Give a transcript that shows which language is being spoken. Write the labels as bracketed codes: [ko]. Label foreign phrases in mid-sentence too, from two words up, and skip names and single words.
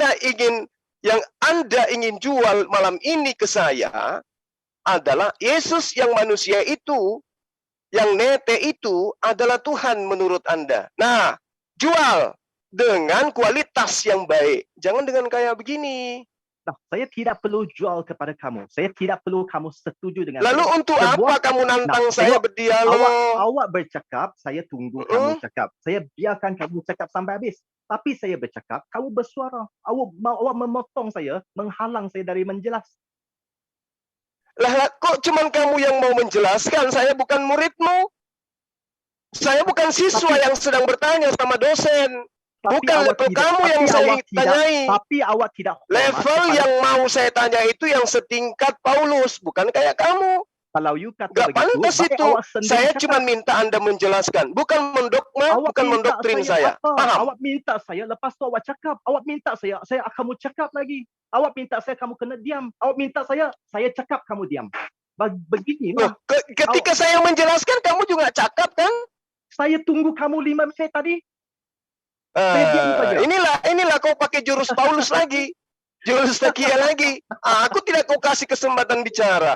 [id] kita ingin, yang Anda ingin jual malam ini ke saya adalah Yesus yang manusia itu, yang nete itu adalah Tuhan menurut Anda. Nah, jual dengan kualitas yang baik. Jangan dengan kayak begini. Nah, saya tidak perlu jual kepada kamu. Saya tidak perlu kamu setuju dengan Lalu saya. untuk Sebuah- apa kamu nantang Nah, saya tengok, berdialog? [ms] Awak bercakap, saya tunggu kamu cakap. Saya biarkan kamu cakap sampai habis. Tapi saya bercakap, kamu bersuara. Awak memotong saya, menghalang saya dari menjelas. [id] Lah, kok cuman kamu yang mau menjelaskan? Saya bukan muridmu. Saya bukan siswa Tapi- yang sedang bertanya sama dosen. Tapi Bukan [ms] awak [id] level tidak- kamu tapi yang saya [ms] awak tidak- [id] tanyai. [ms] Tapi awak tidak hormat [id] Level kepada- yang mau saya tanya itu yang setingkat Paulus, bukan kayak kamu. [ms] Kalau you kata [id] Gak [ms] begitu, [id] pantas baik itu. [ms] awak sendiri Saya cakap. [id] cuma minta Anda menjelaskan, bukan mendogma, [ms] Awak bukan minta [id] mendoktrin saya. apa? Paham? [ms] Awak minta saya, lepas tu awak cakap. Awak minta saya kamu cakap lagi. Awak minta saya, kamu kena diam. Awak minta saya cakap, kamu diam. Beginilah. [id] Loh, ketika saya menjelaskan, kamu juga cakap kan? Saya tunggu kamu 5 menit tadi. Saya diam saja. Inilah kau pakai jurus Paulus lagi. Jurus takia lagi. Aku tidak kau kasih kesempatan bicara.